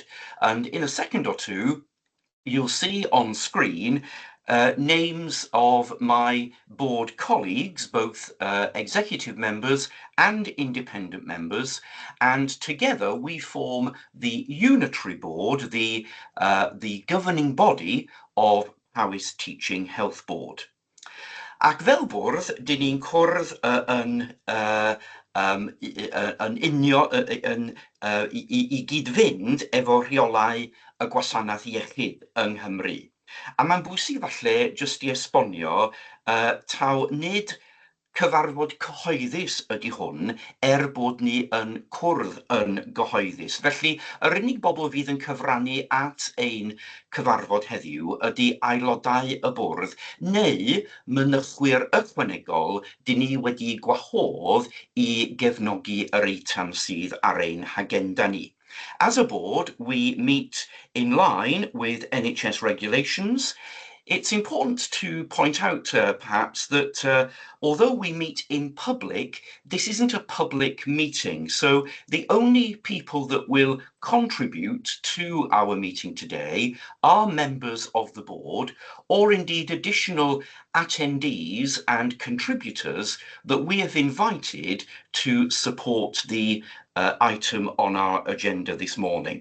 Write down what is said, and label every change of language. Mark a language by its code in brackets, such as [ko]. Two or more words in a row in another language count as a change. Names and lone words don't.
[en] And in a second or two, you'll see on screen names of my board colleagues, both executive members and independent members, and together we form the unitary board, the governing body of Powys Teaching Health Board. [cy] Ac fel bwrdd, dyn ni'n cwrdd i gyd-fynd efo rheolau y gwasanaeth iechyd yng Nghymru. A mae'n bwysig falle jyst i esbonio taw nid cyfarfod cyhoeddus ydy hwn bod ni yn cwrdd yn gyhoeddus. Felly, yr unig bobl fydd yn cyfrannu at ein cyfarfod heddiw ydy aelodau y bwrdd neu mynychwyr ychwanegol dyn ni wedi gwahodd i gefnogi yr eitem sydd ar ein hagenda ni. [en] As a board, we meet in line with NHS regulations. It's important to point out, perhaps, that although we meet in public, this isn't a public meeting. So the only people that will contribute to our meeting today are members of the board, or indeed additional attendees and contributors that we have invited to support the item on our agenda this morning.